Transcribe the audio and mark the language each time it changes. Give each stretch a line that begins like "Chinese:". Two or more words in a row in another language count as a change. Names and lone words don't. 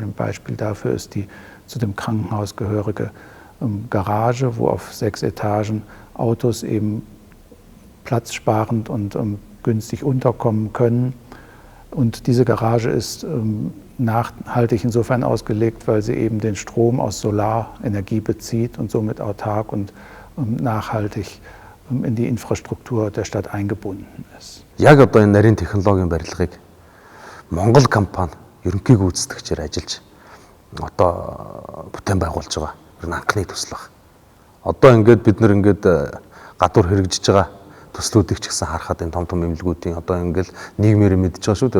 German: Ein Beispiel dafür ist die zu dem Krankenhaus gehörige Garage, wo auf 6 Etagen Autos eben platzsparend und günstig unterkommen können. Und diese Garage ist nachhaltig insofern ausgelegt, weil sie eben den Strom aus Solarenergie bezieht und somit autark und nachhaltig in die Infrastruktur der Stadt eingebunden ist.
Mongolian: Яг одоо энэ нарийн технологийн барилгыг Монгол компани ерөнхий гүйцэтгэгчээр ажиллаж одоо бүтээн байгуулж байгаа. Ер нь анхны төсөл баг. Одоо ингээд бид нар ингээд гадуур хэрэгжиж байгаа төслүүдийг ч гэсэн харахад энэ том эмнэлгүүдийн одоо ингээл нийгмээр мэдж байгаа шүү дээ.